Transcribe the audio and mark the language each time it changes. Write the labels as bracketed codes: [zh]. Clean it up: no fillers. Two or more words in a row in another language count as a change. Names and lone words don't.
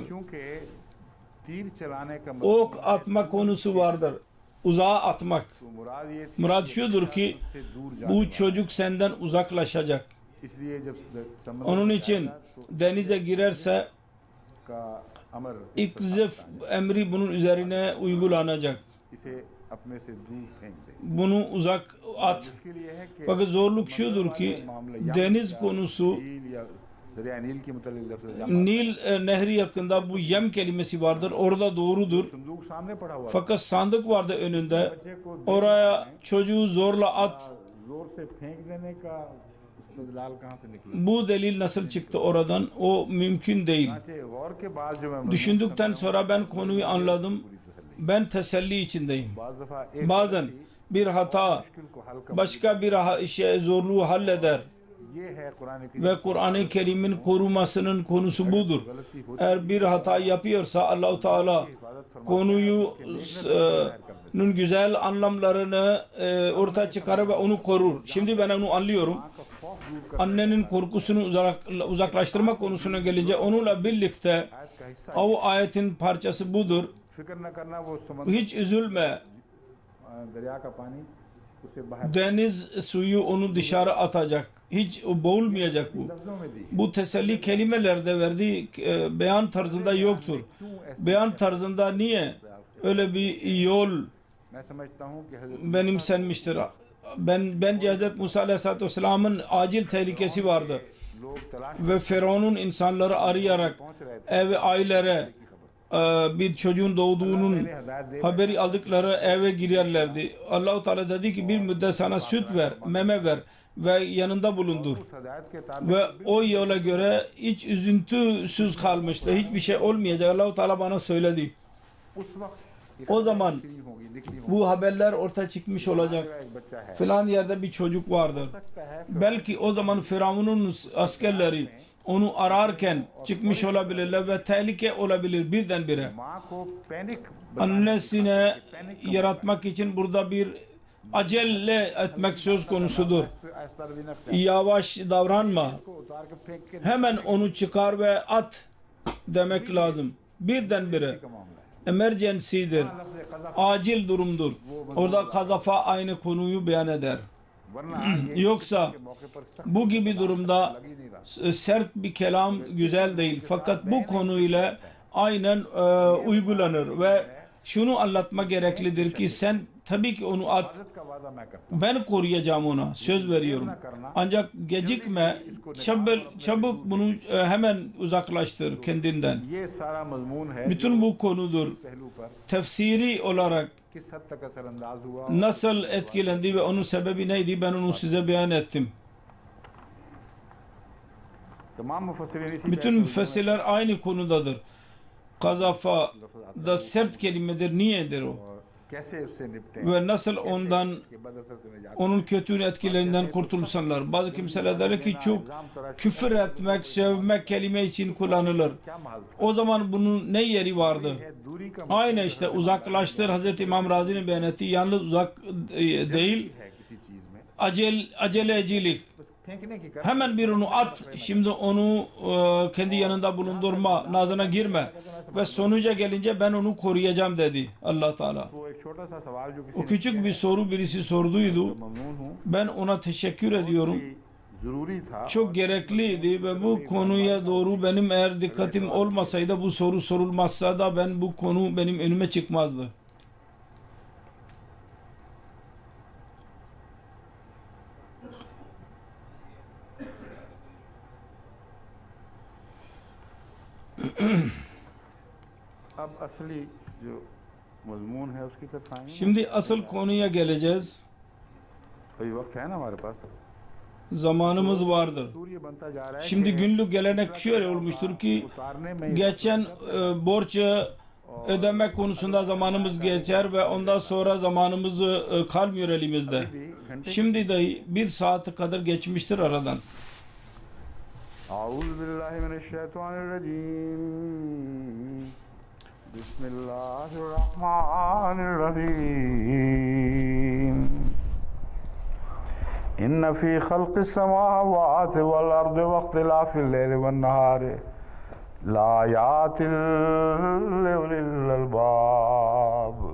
[ur] کیونکہ تیر چلانے کا [tr] Ok atma konusu vardır. Uzağa atmak. [ur] تو مراد یہ تھی [tr] Murad şudur ki [ur] سے دور جا [tr] bu çocuk senden uzaklaşacak. [ur] اس لیے جب سمندر [tr] Onun için denize girerse [ur] کا امر [tr] ikzif emri bunun üzerine uygulanacak. [ur] اسے اپنے سے دور پھینک دے [tr] Bunu uzak at. [ur] مشکل یہ ہے کہ [tr] Fakat zorluk şudur ki deniz konusu [ur] نیل یا دریا نیل کی متعلق لفظ [tr] Nil nehri yakında bu yem kelimesi vardır. Orada doğrudur. [ur] صندوق سامنے پڑا ہوا [tr] Fakat sandık vardı önünde. [ur] بچے کو [tr] Oraya çocuğu zorla at. [ur] زور سے پھینک دینے کا استدلال کہاں سے نکلا [tr] Bu delil nasıl çıktı oradan? O mümkün değil. [ur] چنانچہ غور کے بعد جو میں [tr] Düşündükten sonra ben konuyu anladım. Ben teselli içindeyim. [ur] بعض دفعہ ایک [tr] Bazen bir hata [ur] مشکل کو حل کر [tr] başka bir zorluğu halleder. [ur] یہ ہے قرآن کی [tr] ve Kur'an-ı Kerim'in korumasının konusu budur. Eğer bir hata yapıyorsa Allah-u Teala konunun güzel anlamlarını ortaya çıkarır ve onu korur. Şimdi ben onu anlıyorum. Annenin korkusunu uzaklaştırma konusuna gelince onunla birlikte o ayetin parçası budur. [ur] فکر نہ کرنا وہ سمندر [tr] Hiç üzülme. [ur] دریا کا پانی اسے باہر [tr] Deniz suyu onu dışarı atacak. Hiç boğulmayacak bu. [ur] لفظوں میں دی [tr] Bu teselli kelimelerde verdiği beyan tarzında yoktur. Beyan tarzında niye öyle bir yol [ur] میں سمجھتا ہوں کہ حضرت [tr] benimsenmiştir? Bence Hz. Musa Aleyhisselatü Vesselam'ın acil tehlikesi vardı. [ur] لوگ تلاش [tr] Ve Firavun'un insanları arayarak eve ailelere bir çocuğun doğduğunun haberi aldıkları eve girerlerdi. Allah-u Teala dedi ki bir müddet sana süt ver, meme ver ve yanında bulundur. [ur] ہدایت کے تابع [tr] Ve o yola göre hiç üzüntüsüz kalmıştı. Hiçbir şey olmayacak. Allah-u Teala bana söyledi. [ur] اس وقت [tr] O zaman [ur] ہوگی نکلی ہوگی [tr] bu haberler ortaya çıkmış olacak. [ur] ایک بچہ ہے [tr] Filan yerde bir çocuk vardır. Belki o zaman Firavun'un askerleri onu ararken çıkmış olabilirler ve tehlike olabilir birdenbire. [ur] ماں کو پینک [tr] Annesine yaratmak için burada bir acele etmek söz konusudur. Yavaş davranma. [ur] کو اتار کے پھینک کے [tr] Hemen onu çıkar ve at demek lazım. Birdenbire. [ur] کا معاملہ ہے [tr] Emergency'dir. [ur] لفظ قذف [tr] Acil durumdur. Orada kazafa aynı konuyu beyan eder. [ur] ورنہ یہ [tr] Yoksa [ur] کے موقع پر سخت [tr] bu gibi durumda [ur] لگ ہی نہیں رہا [tr] sert bir kelam güzel değil. Fakat bu konuyla aynen uygulanır ve şunu anlatma gereklidir ki sen tabii ki onu at. [ur] حفاظت کا وعدہ میں کرتا [tr] Ben koruyacağım ona. Söz veriyorum. Ancak gecikme. Çabuk bunu hemen uzaklaştır kendinden. [ur] ہوں یہ سارا مضمون ہے [tr] Bütün bu konudur. [ur] پہلو پر [tr] Tefsiri olarak [ur] کس حد تک اثرانداز ہوا [tr] nasıl etkilendi ve onun sebebi neydi ben onu size beyan ettim. [ur] تمام مفسرین اسی [tr] Bütün müfessirler aynı konudadır. Kazafa da sert kelimedir. Niyedir o? [ur] اور کیسے اس سے نمٹیں [tr] Ve nasıl ondan [ur] کے بداثر سے نجات [tr] onun kötü etkilerinden kurtulsunlar. Bazı kimseler der ki çok küfür etmek, sövmek kelime için kullanılır. [ur] کیا محل [tr] O zaman bunun ne yeri vardı? [ur] ہے دوری کا [tr] Aynı işte uzaklaştır. Hz. İmam Razi'nin beyan ettiği yalnız uzak değil. [ur] ہے کسی چیز میں [tr] Acelecilik. [ur] بس پھینکنے کی کر [tr] Hemen bir onu at. Şimdi onu kendi yanında bulundurma. Nazına girme. Ve sonuca gelince ben onu koruyacağım dedi Allah Teala. [ur] وہ ایک چھوٹا سا سوال جو [tr] O [ur] किसी [tr] küçük bir soru birisi sorduydu. [ur] ممنون ہوں [tr] Ben ona teşekkür ediyorum. [ur] ضروری تھا [tr] Çok gerekliydi ve bu konuya doğru benim eğer dikkatim olmasaydı bu soru sorulmazsa da ben bu konu benim önüme çıkmazdı. [ur] اب اصلی جو مضمون ہے اس کی طرف آئیں گے [tr] Şimdi asıl konuya geleceğiz. [ur] ابھی وقت ہے نا ہمارے پاس [tr] Zamanımız vardır. [ur] سوریہ بنتا جا رہا ہے [tr] Şimdi [ur] कि [tr] günlük gelenek şöyle olmuştur ki [ur] اتارنے میں [tr] geçen borç ödeme konusunda zamanımız geçer ve ondan sonra zamanımız kalmıyor elimizde. [ur] بھی گھنٹے [tr] Şimdi de bir saat kadar geçmiştir aradan. [ar] أعوذ بالله من الشيطان الرجيم بسم الله الرحمن الرحيم إن في خلق السماوات والأرض واختلاف الليل والنهار لآيات لأولي الألباب